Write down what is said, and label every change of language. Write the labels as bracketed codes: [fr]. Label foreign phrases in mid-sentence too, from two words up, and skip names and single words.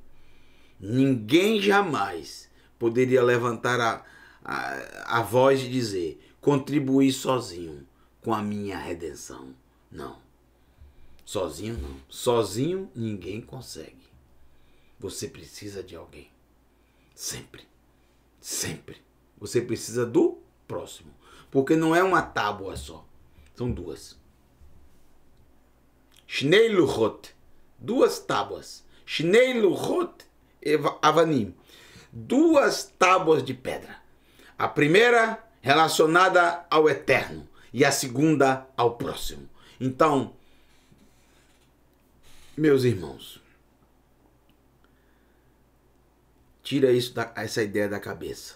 [pt] Ninguém jamais poderia levantar a voz e dizer: contribuir sozinho com a minha redenção. Não. Sozinho não. Sozinho ninguém consegue. Você precisa de alguém. Sempre. Sempre. Você precisa do próximo. Porque não é uma tábua só. São duas. [he] שני לוחות. [pt] Duas tábuas. [he] שני לוחות אבנים. [pt] Duas tábuas de pedra. A primeira relacionada ao Eterno. E a segunda ao próximo. Então, meus irmãos, tira essa ideia da cabeça.